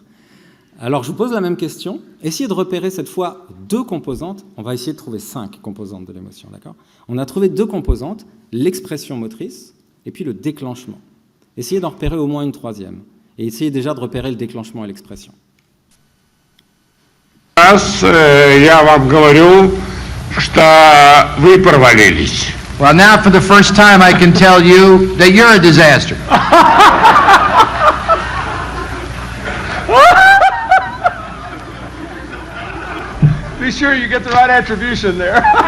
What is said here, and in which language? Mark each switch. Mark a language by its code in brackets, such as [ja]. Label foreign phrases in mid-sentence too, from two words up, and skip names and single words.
[fr] Alors je vous pose la même question, essayez de repérer cette fois 2 composantes, on va essayer de trouver 5 composantes de l'émotion, d'accord ? On a trouvé 2 composantes, l'expression motrice et puis le déclenchement. Essayez d'en repérer au moins une 3e, et essayez déjà de repérer le déclenchement et l'expression. [ru] Я вам говорю, что вы провалились. [en] Well, now for the first time I can tell you that you're a disaster. Be sure you get the right attribution there.